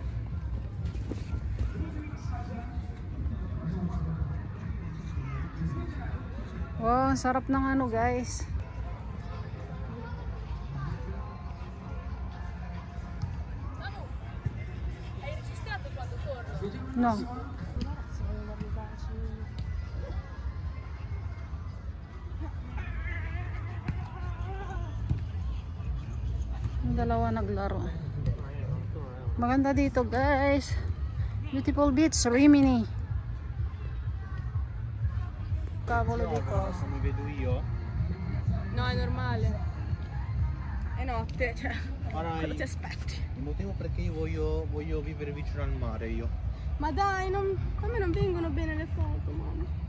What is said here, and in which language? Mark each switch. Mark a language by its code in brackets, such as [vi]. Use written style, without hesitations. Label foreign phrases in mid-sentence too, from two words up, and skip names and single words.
[tl] Wow, sarap ng ano guys. [it] Hai registrato quando torno? No. [tl] Yung dalawa naglaro. Maganda dito guys. [en] Beautiful beach, [it] Rimini. Cavolo di cosa. Mi vedo io. No, è normale. È notte, cioè. Ora Cosa ti aspetti? il motivo perché io voglio vivere vicino al mare io. Ma dai, a me non vengono bene le foto, mamma.